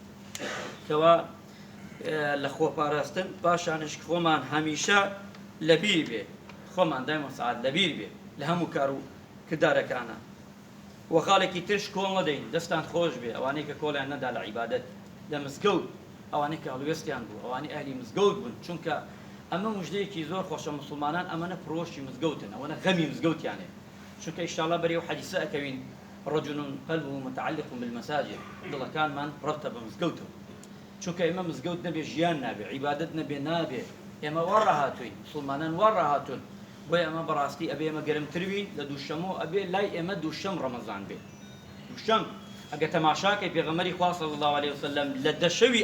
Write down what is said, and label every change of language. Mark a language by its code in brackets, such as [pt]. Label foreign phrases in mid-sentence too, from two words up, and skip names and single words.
[ckb] کەوا لە خۆپاراستن پاشانش خۆمان هەمیشە لەبیر بێ خۆمان دایمە سەعات لەبیر بێ لە هەموو کار و کردارەکانە و خاڵێکی ترش کۆڵ نەدەین دەستان خۆش بێ ئەوانەی کە کۆڵیان نەدا لە عیبادەت لە مزگەوت ئەوانەی کە هەڵوێستیان بوو ئەوانەی ئەهلی مزگەوت بوون چونکە ئەمە موژدەیەکی زۆر خۆشە مسلمانان ئەمەنە پرۆشی مزگەوتن ئەوەنە غەمی مزگەوتیانێ چونکە ئیشتاڵڵا بەرێو حەدیسە ئەکەوین [ar] رجل قلبه متعلق بالمساجد [ckb] دڵەکانمان ڕەبتە بە مزگەوتەوە چونکە ئێمە مزگەوت نەبێ ژیان نابێ عیبادەت نەبێ نابێ ئێمە وا ڕاهاتووین مسلمانان وا ڕاهاتون بۆیە ئەمە بەڕاستی ئەبێ ئێمە گەرمتروین لە دووشەمەوە ئەبێ لای ئێمە دووشەم ڕەمەزان بێ دووشەم ئەگە تەماشاکەی پێغەمبەری خوا [ar] صلی الله علیه وسلم [ckb] لە دەشەوی